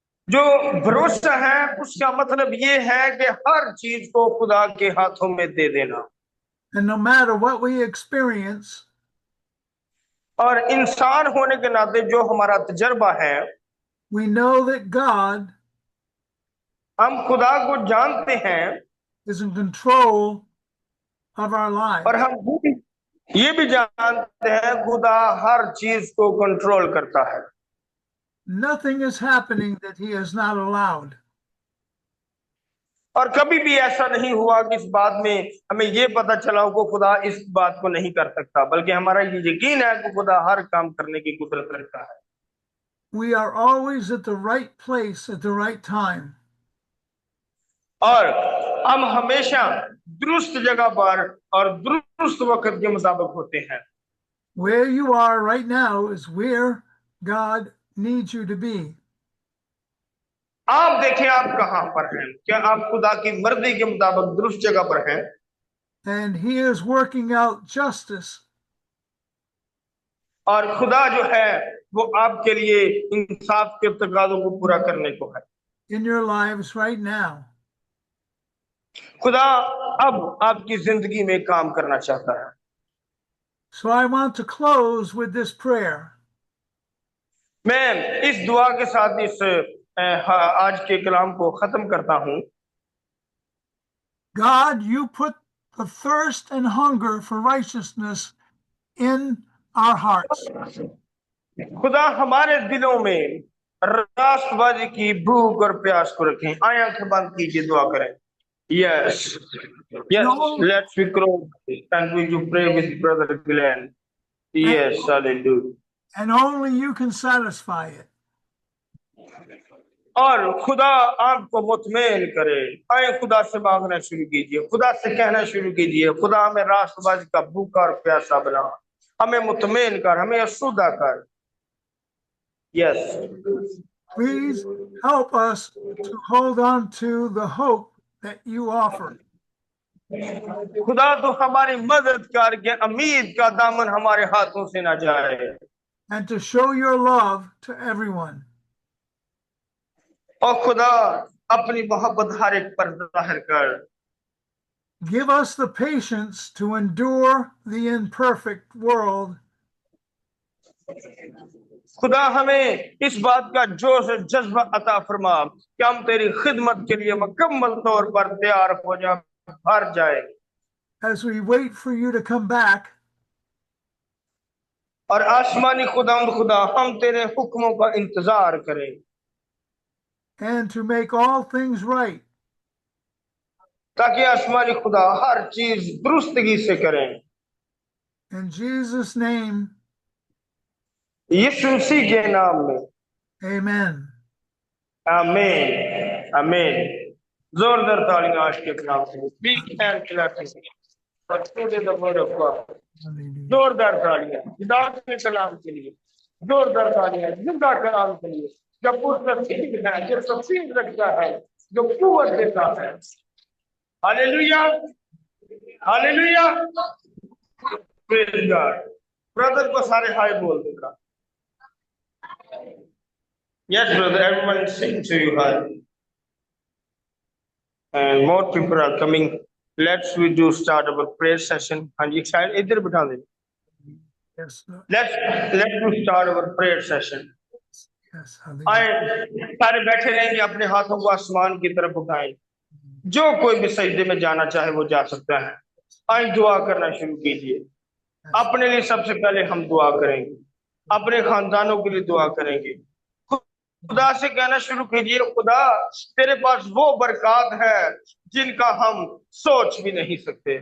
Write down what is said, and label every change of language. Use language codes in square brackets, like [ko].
[hi] जो भरोसा है उसका मतलब ये है कि हर चीज को खुदा के हाथों में दे देना। [en] And no matter what we experience, [hi] और इंसान होने के नाते जो हमारा तजर्बा है, [en] we know that God [hi] हम खुदा को जानते हैं, [en] is in control of our [hi] और [en] lives. [hi] हम ये भी जानते हैं खुदा हर चीज को कंट्रोल करता है। [en] Nothing is happening that he has not allowed. [hi] और कभी भी ऐसा नहीं हुआ कि इस बात में हमें ये पता चला हो कि खुदा इस बात को नहीं कर सकता, बल्कि हमारा ये यकीन है कि खुदा हर काम करने की कुदरत रखता है। [en] We are always at the right place at the right time. [hi] और हम हमेशा दुरुस्त जगह पर और दुरुस्त वक्त के मुताबिक होते हैं। [en] Where you are right now is where God needs you to be. [hi] आप देखें आप कहां पर हैं, क्या आप खुदा की मर्जी के मुताबिक दुरुस्त जगह पर हैं? [en] And he is working out justice [hi] और खुदा जो है वो आपके लिए इंसाफ के तकाज़ों को पूरा करने को है। [en] in your lives right now. [hi] खुदा अब आपकी जिंदगी में काम करना चाहता है। [en] So I want to close with this prayer. [hi] मैं इस दुआ के साथ आज के कलाम को खत्म करता हूं। [en] God, you put the thirst and hunger for righteousness in our hearts. [hi] खुदा हमारे दिलों में राष्ट्रवादी की भूख और प्यास को रखें। आए आंखें बंद कीजिए, दुआ करें। [en] Yes, yes, let's be close and we will pray with Brother Glenn. Yes, hallelujah. And only you can satisfy it. [hi] और खुदा आपको मुतमईन करे। आए खुदा से मांगना शुरू कीजिए, खुदा से कहना शुरू कीजिए, खुदा हमें राष्ट्रवादी का भूखा और प्यासा बना, हमें मुतमईन कर, हमें असुदा कर। [en] Yes. Please help us to hold on to the hope that you offer. [hi] खुदा तो हमारी मदद कर के उम्मीद का दामन हमारे हाथों से ना जाए, [en] and to show your love to everyone. [hi] और खुदा अपनी मोहब्बत हर एक पर जाहिर कर। [en] Give us the patience to endure the imperfect world [hi] खुदा हमें इस बात का जोश और जज्बा अता फरमा कि हम तेरी खिदमत के लिए मुकम्मल तौर पर तैयार हो जाए, भर जाए, [en] as we wait for you to come back. [hi] और आसमानी खुदा हम तेरे हुक्मों का इंतजार करें, [en] And to make all things right. [hi] ताकि आसमानी खुदा हर चीज दुरुस्तगी से करें। [en] In Jesus' name. [hi] यीशु मसीह के नाम में। [en] Amen. [hi] आमीन, आमीन। जोरदार तालियां आज के नाम से। [en] Speak and clap for today the word of God. [hi] जोरदार तालियां खुदा के कलाम के लिए, जोरदार तालियां जिंदा कलाम के लिए, जो पुरस्कार है, जो तफसील रखता है, जो कुव्वत देता है। Hallelujah, hallelujah, [en] Praise God. [hi] Brother को सारे हाय बोल देगा। [en] Yes, brother, everyone is saying to you hi. And more people are coming Let's we do start our prayer session. [hi] हाँ जी, शायद इधर बिठा दे. [en] Yes, Lord. Let's we start our prayer session. Yes, hallelujah. [hi] आए सारे बैठे रहेंगे, अपने हाथों को आसमान की तरफ उठाएं. जो कोई भी सजदे में जाना चाहे वो जा सकता है. आए दुआ करना शुरू कीजिए. अपने लिए सबसे पहले हम दुआ करेंगे, अपने खानदानों के लिए दुआ करेंगे. खुदा से कहना शुरू कीजिए, खुदा तेरे पास वो बरकत है जिनका हम सोच भी नहीं सकते.